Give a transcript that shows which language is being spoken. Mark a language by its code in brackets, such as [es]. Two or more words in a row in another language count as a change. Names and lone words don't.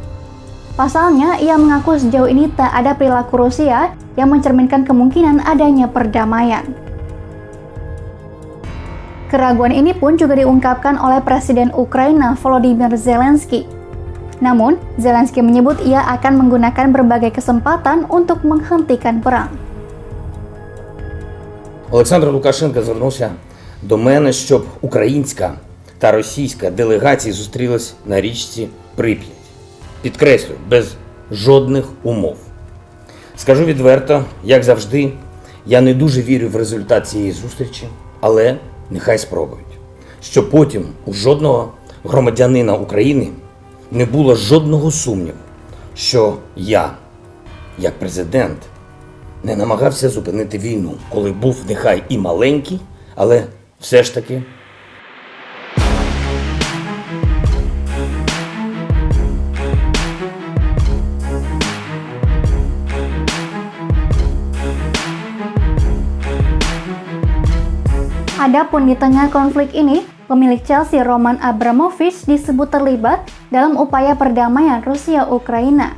[id] Pasalnya, ia mengaku sejauh ini tak ada perilaku Rusia yang mencerminkan kemungkinan adanya perdamaian. Keraguan ini pun juga diungkapkan oleh Presiden Ukraina Volodymyr Zelensky. Namun, Zelensky menyebut ia akan menggunakan berbagai kesempatan untuk menghentikan perang. [uk] Олександр Лукашенко звернувся до мене, щоб українська та російська делегації зустрілись на річці Прип'ять. Підкреслюю, без жодних умов. Скажу відверто, як завжди, я не дуже вірю в результат цієї зустрічі, але нехай спробують. Щоб потім у жодного громадянина України не було жодного сумніву, що я, як президент, не намагався зупинити війну, коли був нехай і маленький, але все ж таки [id] Adapun di tengah konflik ini, pemilik Chelsea Roman Abramovich disebut terlibat dalam upaya perdamaian Rusia-Ukraina.